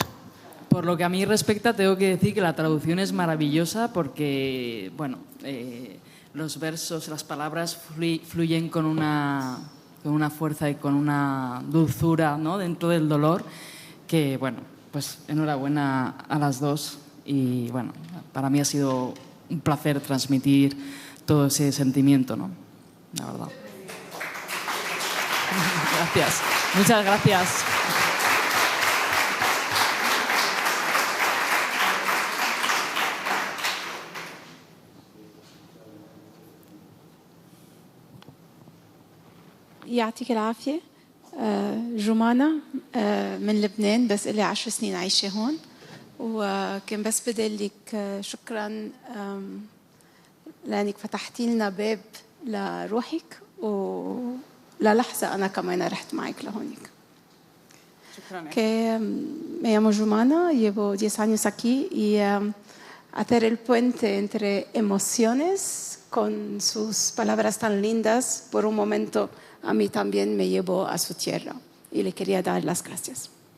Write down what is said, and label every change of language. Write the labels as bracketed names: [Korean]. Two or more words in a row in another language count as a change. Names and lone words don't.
[Spanish] Por lo que a mí respecta, tengo que decir que la traducción es maravillosa porque, bueno, los versos, las palabras fluyen con una fuerza y con una dulzura, ¿no?, dentro del dolor, que, bueno, pues enhorabuena a las dos. Y, bueno, para mí ha sido un placer transmitir todo ese sentimiento, ¿no? La verdad. Gracias. Muchas gracias. [Arabic] يعطيك العافية. جمانة من لبنان، بس إلي 10 سنين عايشة هون، وكان بس بدي لك شكرا لأنك فتحتي لنا باب لروحك، وللحظة أنا كمان رحت معك لهونيك. [Spanish] Que me llamo Jumana, llevo 10 años aquí y hacer el puente entre emociones con sus palabras tan lindas, por un momento a mí también me llevó a su tierra y le quería dar las gracias.